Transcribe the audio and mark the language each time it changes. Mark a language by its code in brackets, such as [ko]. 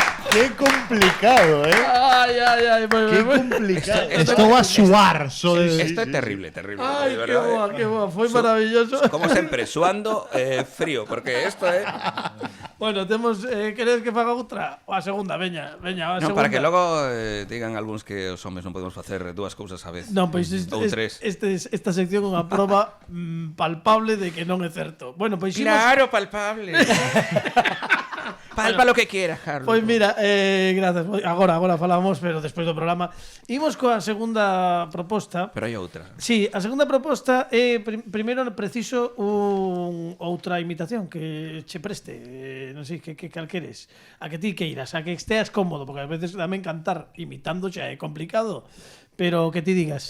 [es] Qué complicado, ¿eh? Ay, Qué complicado. Esto va a suar. Esto es terrible. Ay, de qué verdad, [gl] boa, foi maravilloso. Como sempre, suando frío, porque esto é... Bueno, temos, queres que faga outra? O a segunda, veña, a Non, para que logo digan algúns que os homes non podemos facer dúas cousas a vez. Non, pois Ou tres. esta sección é unha proba palpable de que non é certo. Bueno, pois Claro, palpable. [es] Palpa lo que quieras, Carlos. [gl] Pois mira, gracias. Agora falamos, pero despois do programa. Imos coa segunda proposta. Pero hai outra. Sí, a segunda proposta é primeiro preciso outra imitación que che preste, non sei que calqueres, a que ti queiras, a que esteas cómodo, porque a veces tamén cantar imitando xa é complicado. Pero que ti digas.